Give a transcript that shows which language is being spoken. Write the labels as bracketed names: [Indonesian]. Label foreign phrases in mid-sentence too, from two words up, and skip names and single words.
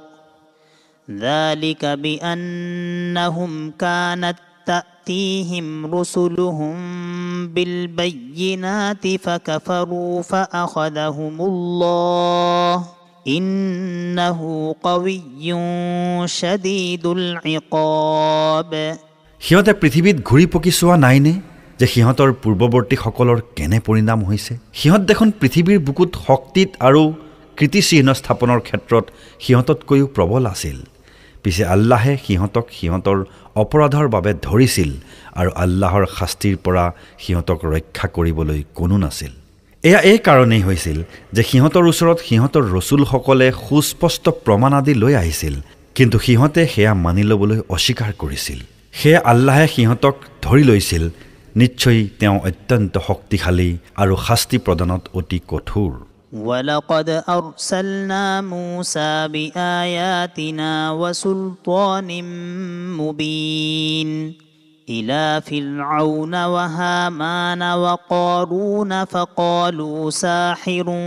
[Arabic] ذلك بأنهم كانت تأتيهم رسلهم بالبينات فكفروا فأخذهم الله إنه قوي شديد العقاب [Assamese] সিহঁতে পৃথিৱীত ঘূৰি পকি চোৱা নাইনে যে সিহঁতৰ পূৰ্বৱৰ্তীসকলৰ কেনে পৰিণাম হৈছে সিহঁত দেখোন পৃথিৱীৰ বুকুত শক্তিত আৰু কীৰ্তিচিহ্ন স্থাপনৰ ক্ষেত্ৰত সিহঁততকৈও প্ৰবল আছিল পিছে আল্লাহে সিহঁতক সিহঁতৰ অপৰাধৰ বাবে ধৰিছিল আৰু আল্লাহৰ শাস্তিৰ পৰা সিহঁতক ৰক্ষা কৰিবলৈ কোনো নাছিল এয়া এই কাৰণেই হৈছিল যে সিহঁতৰ ওচৰত সিহঁতৰ ৰসুলসকলে সুস্পষ্ট প্ৰমাণ আদি লৈ আহিছিল কিন্তু সিহঁতে সেয়া মানি ল'বলৈ অস্বীকাৰ কৰিছিল সেয়া আল্লাহে সিহঁতক ধৰি লৈছিল নিশ্চয় তেওঁ অত্যন্ত শক্তিশালী আৰু শাস্তি প্ৰদানত অতি কঠোৰ [Arabic] ولقد أرسلنا موسى بآياتنا وسلطان مبين إلى فرعون وهامان وقارون فقالوا ساحر